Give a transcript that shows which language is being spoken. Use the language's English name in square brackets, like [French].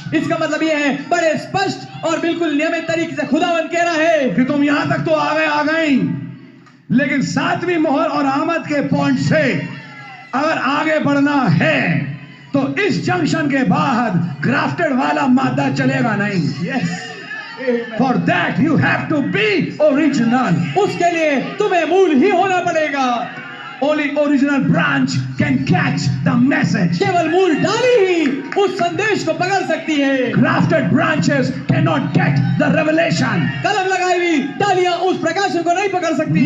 [Hindi] इसका मतलब ये है बड़े स्पष्ट और बिल्कुल नियमित तरीके से खुदावन कह रहा है कि तुम यहां तक तो आ गई, लेकिन 7वीं मोहर और आमद के पॉइंट से अगर आगे बढ़ना है तो इस जंक्शन के बाद ग्राफ्टेड वाला मादा चलेगा नहीं। [English] Yes, For that you have to be original. [Hindi] उसके लिए तुम्हें मूल ही होना पड़ेगा। [English] Only original branch can catch the message. [Hindi] केवल मूल डाली ही उस संदेश को पकड़ सकती है। [English] Grafted branches cannot get the revelation. [Hindi] कलम लगाई हुई डालियां उस प्रकाशन को नहीं पकड़ सकती।